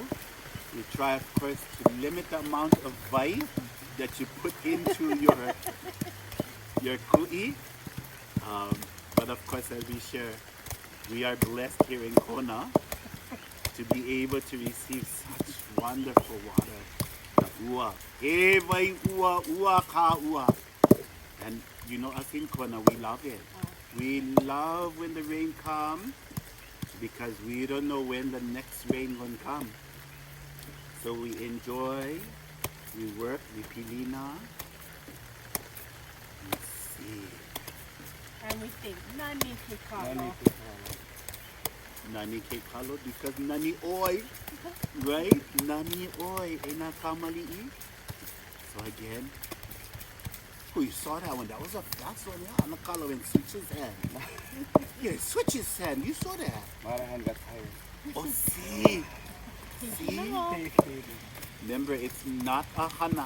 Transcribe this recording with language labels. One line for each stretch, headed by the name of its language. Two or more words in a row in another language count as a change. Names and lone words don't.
English: You try, of course, to limit the amount of vai that you put into your ku'i. But of course, as we share, we are blessed here in Kona to be able to receive such wonderful water.
Hawaiian: The ua. E vai ua, ua ka ua.
English: And you know, us in Kona, we love it. We love when the rain comes because we don't know when the next rain will come. So we enjoy, we work, we pilina, we see. And we think,
Hawaiian: Nani Te Kalo. Nani ke kalo because nani oi, right? Nani oi, ena kamali'i.
English: So again, oh, you saw that one. That was a fast one, yeah. And the Kalo and switch his hand. Yeah, switch his hand. You saw that. My other hand got tired. Oh, see. See? Remember, it's not a hana.